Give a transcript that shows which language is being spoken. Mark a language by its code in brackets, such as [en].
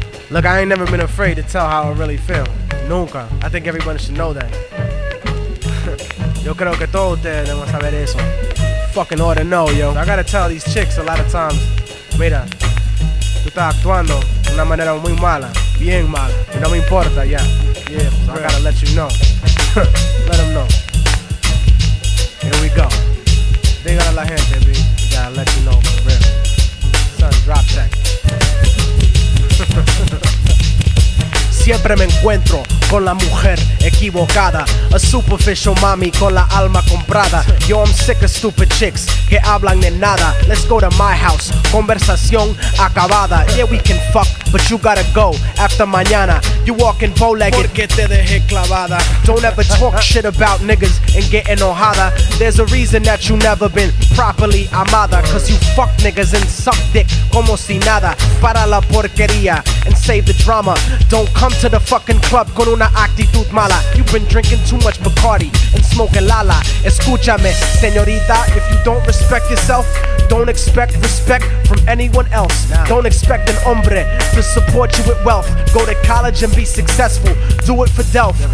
[en] Look, I ain't never been afraid to tell how I really feel. [es] Nunca. [en] I think everybody should know that. [es] Yo creo que todos ustedes deben saber eso. [en] Fucking ought to know, yo. I gotta tell these chicks a lot of times, [es] mira, tú estás actuando de una manera muy mala, bien mala, y no me importa, ya. [en] Yeah, so I gotta let you know. Let them know. Here we go. [es] Dígale a la gente, B. [en] We gotta let you know for real. Son, drop check. [es] Siempre me encuentro con la mujer equivocada, [en] a superficial [es] mami con la alma comprada. [en] Yo, I'm sick of stupid chicks [es] que hablan de nada. [en] Let's go to my house, [es] conversación acabada. [en] Yeah, we can fuck, but you gotta go after mañana. You walking bow-legged [es] porque te dejé clavada. [en] Don't ever talk shit about niggas and get enojada. There's a reason that you never been properly amada, cause you fuck niggas and suck dick [es] como si nada. Para la porquería [en] and save the drama. Don't come to the fucking club [es] con una actitud mala. [en] You've been drinking too much Bacardi and smoking lala. [es] Escúchame, señorita, [en] if you don't respect yourself, don't expect respect from anyone else. Don't expect an hombre to support you with wealth. Go to college and be successful. Do it for Delph.